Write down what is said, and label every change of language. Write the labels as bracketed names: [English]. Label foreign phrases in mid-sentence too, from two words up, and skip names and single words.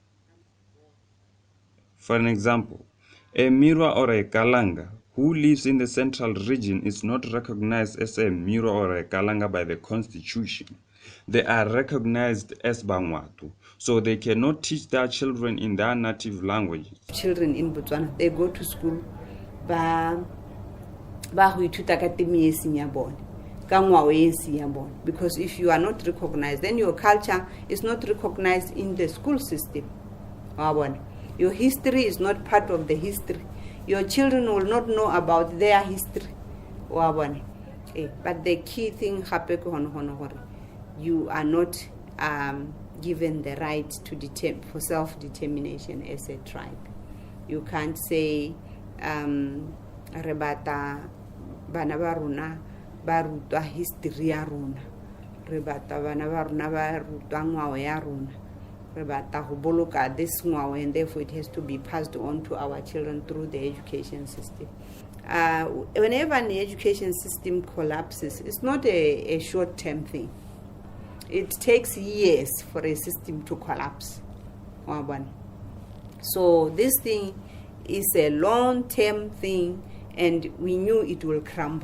[English] For an example, a Mirwa or a Kalanga who lives in the central region is not recognized as a Mirwa or a Kalanga by the constitution. They are recognized as Bangwatu, so they cannot teach their children in their native languages. Children in Botswana, they go to school, [Tswana] ba ho ithuta ka temi e seng ya bone, ka ngwao e seng ya bone, [English] because if you are not recognized, then your culture is not recognized in the school system. Your history is not part of the history. Your children will not know about their history. But the key thing, you are not given the right to for self-determination as a tribe. You can't say, [Tswana] rebata bana ba rona ba rutwa history ya rona, rebata bana ba rona ba rutwa ngwao ya rona, rebata ho boloka this ngwao, [English] and therefore it has to be passed on to our children through the education system. Whenever an education system collapses, it's not a short-term thing. It takes years for a system to collapse. So this thing is a long-term thing, and we knew it will crumble.